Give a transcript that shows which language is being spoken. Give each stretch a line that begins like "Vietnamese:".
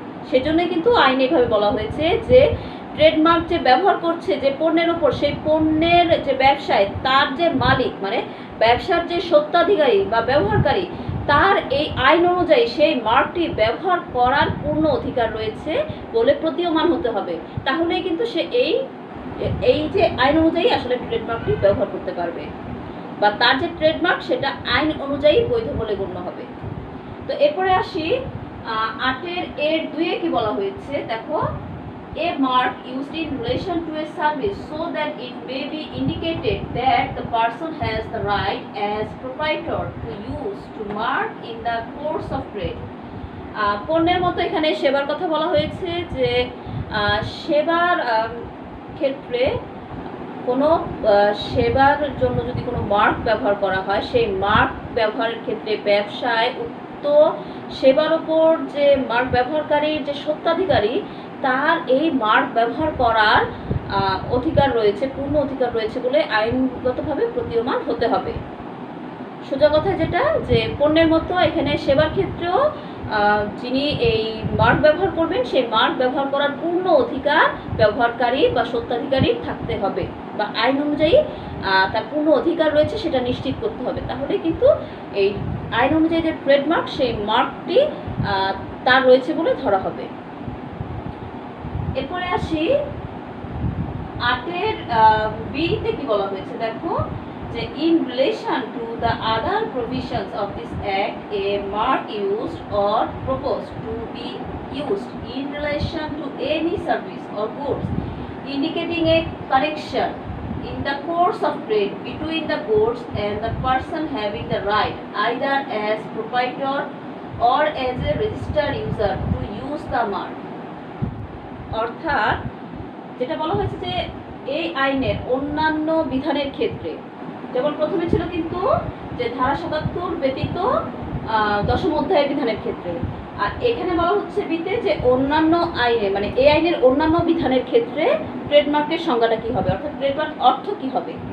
Bangla: সেজন্যই কিন্তু আইনে এভাবে বলা হয়েছে যে ট্রেডমার্ক যে ব্যবহার করছে যে পণ্যের উপর, সেই পণ্যের যে ব্যবসায় তার যে মালিক মানে ব্যবসার যে স্বত্বাধিকারী বা ব্যবহারকারী তার এই আইন অনুযায়ী সেই মার্কটি ব্যবহার করার পূর্ণ অধিকার রয়েছে বলে প্রতীয়মান হতে হবে। তাহলেই কিন্তু সে এই যে আইন অনুযায়ী আসলে ট্রেডমার্কটি ব্যবহার করতে পারবে বা তার যে ট্রেডমার্ক সেটা আইন অনুযায়ী বৈধ বলে গণ্য হবে। তো এরপরে আসি 8 2 কি বলা হয়েছে, দেখো
English: a mark used in relation to a service so that it may be indicated that the person has the right as proprietor to use to mark in the course of trade।
Bangla: পণ্যের মতো এখানে সেবার কথা বলা হয়েছে যে সেবার ক্ষেত্রে কোনো সেবার জন্য যদি কোনো মার্ক ব্যবহার করা হয়, সেই মার্ক ব্যবহারের ক্ষেত্রে ব্যবসায় উক্ত সেবার ওপর যে মার্ক ব্যবহারকারীর যে স্বত্বাধিকারী তার এই মার্ক ব্যবহার করার অধিকার রয়েছে, পূর্ণ অধিকার রয়েছে বলে আইনগতভাবে প্রতীয়মান হতে হবে। সোজা কথা যেটা যে পণ্যের মতো এখানে সেবার ক্ষেত্রেও যিনি এই মার্ক ব্যবহার করবেন সেই মার্ক ব্যবহার করার পূর্ণ অধিকার ব্যবহারকারী বা স্বত্বাধিকারীর থাকতে হবে বা আইন অনুযায়ী তার পূর্ণ অধিকার রয়েছে সেটা নিশ্চিত করতে হবে। তাহলে কিন্তু এই আইন অনুযায়ী যে ট্রেডমার্ক সেই মার্কটি তার রয়েছে বলে ধরা হবে। এরপরে আসি 8 বি তে কি বলা হয়েছে, দেখো যে
English: in relation to the other provisions of this act a mark used or proposed to be used in relation to any service or goods indicating a connection in the course of trade between the goods and the person having the right either as proprietor or as a registered user to use the mark।
Bangla: অর্থাৎ যেটা বলা হয়েছে যে এই আইনের অন্যান্য বিধানের ক্ষেত্রে, যেমন প্রথমে ছিল কিন্তু যে ধারা 77 ব্যতীত 10ম অধ্যায়ের বিধানের ক্ষেত্রে, আর এখানে বলা হচ্ছে বিতে যে অন্যান্য আইনে মানে এই আইনের অন্যান্য বিধানের ক্ষেত্রে ট্রেডমার্কের সংজ্ঞাটা কি হবে, অর্থাৎ ট্রেডমার্ক অর্থ কি হবে।